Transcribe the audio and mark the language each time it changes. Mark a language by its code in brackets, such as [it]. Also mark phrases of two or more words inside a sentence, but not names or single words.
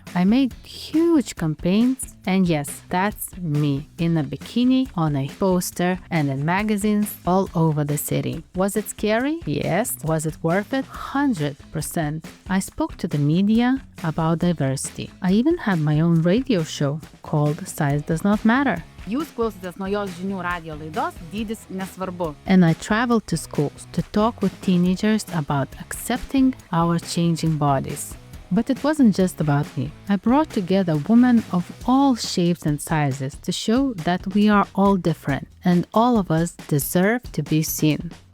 [en] I made huge campaigns, and yes, that's me in a bikini, on a poster, and in magazines all over the city. Was it scary? Yes. Was it worth it? 100%. I spoke to the media about diversity. I even had my own radio show called Size Does Not Matter. [lt] Jūs klausotės naujos žinių radio laidos Dydis nesvarbu. [en] And I traveled to schools to talk with teenagers about accepting our changing bodies. But it wasn't just about me. I brought together women of all shapes and sizes to show that we are all different and all of us deserve to be seen.